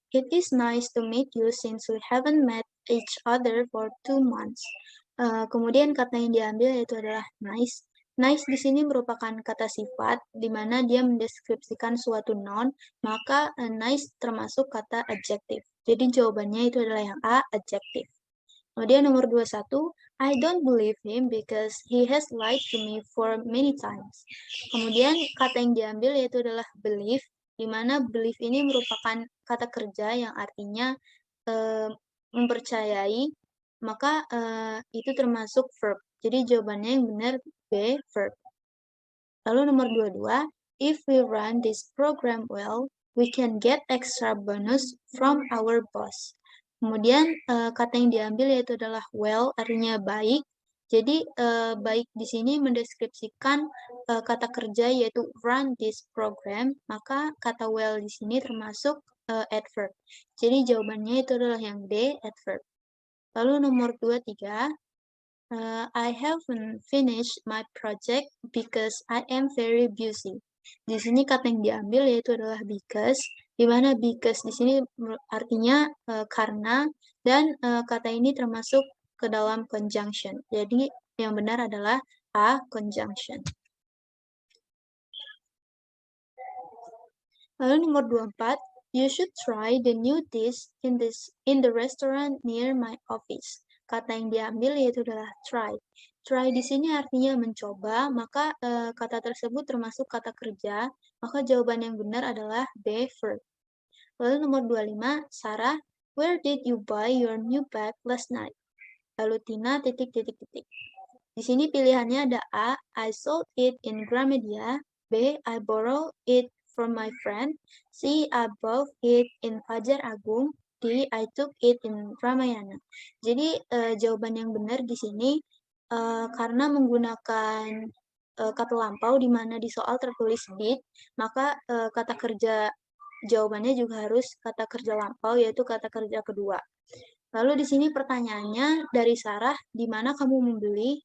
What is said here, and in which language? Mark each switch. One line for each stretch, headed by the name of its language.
English: It is nice to meet you since we haven't met each other for 2 months.
Indonesian: Kemudian kata yang diambil yaitu adalah nice. Nice di sini merupakan kata sifat di mana dia mendeskripsikan suatu noun, maka nice termasuk kata adjective. Jadi jawabannya itu adalah yang A, adjective. Kemudian nomor 21,
English: I don't believe him because he has lied to me for many times.
Indonesian: Kemudian kata yang diambil yaitu adalah believe, di mana believe ini merupakan kata kerja yang artinya mempercayai, maka itu termasuk verb. Jadi jawabannya yang benar B, verb. Lalu nomor 22,
English: if we run this program well, we can get extra bonus from our boss.
Indonesian: Kemudian kata yang diambil yaitu adalah well, artinya baik. Jadi baik di sini mendeskripsikan kata kerja yaitu run this program, maka kata well di sini termasuk adverb. Jadi jawabannya itu adalah yang D, adverb. Lalu nomor 23,
English: I haven't finished my project because I am very busy.
Indonesian: Di sini kata yang diambil yaitu adalah because, di mana because di sini artinya karena, dan kata ini termasuk ke dalam conjunction. Jadi yang benar adalah A, conjunction. Lalu nomor 24,
English: you should try the new dish in the restaurant near my office.
Indonesian: Kata yang diambil yaitu adalah try. Try di sini artinya mencoba, maka kata tersebut termasuk kata kerja, maka jawaban yang benar adalah B, verb. Lalu nomor 25,
English: Sarah, where did you buy your new bag last night?
Indonesian: Lalu Tina, titik. Di sini pilihannya ada
English: A, I sold it in Gramedia, B, I borrowed it from my friend, C, I bought it in Fajar Agung, D, I took it in Ramayana.
Indonesian: Jadi jawaban yang benar di sini karena menggunakan kata lampau di mana di soal tertulis did, maka kata kerja jawabannya juga harus kata kerja lampau yaitu kata kerja kedua. Lalu di sini pertanyaannya dari Sarah, di mana kamu membeli?